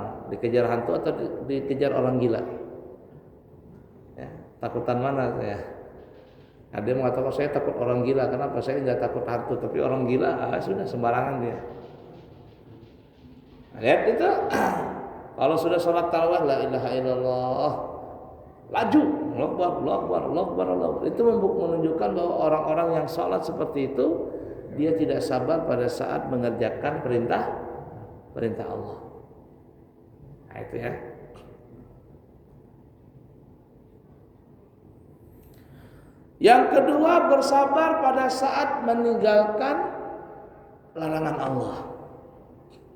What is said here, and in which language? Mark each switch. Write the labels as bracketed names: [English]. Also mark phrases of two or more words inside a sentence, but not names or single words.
[Indonesian] Dikejar hantu atau dikejar orang gila? Ya, takutan mana saya? Ada yang mengatakan saya takut orang gila. Kenapa? Saya tidak takut hantu, tapi orang gila sudah sembarangan dia. Lihat itu. Kalau sudah sholat tarawih, [Arabic] لا إله إلا الله, laju, الله أكبر. [Indonesian] Itu menunjukkan bahwa orang-orang yang sholat seperti itu, dia tidak sabar pada saat mengerjakan perintah Allah. Nah itu ya. Yang kedua, bersabar pada saat meninggalkan larangan Allah.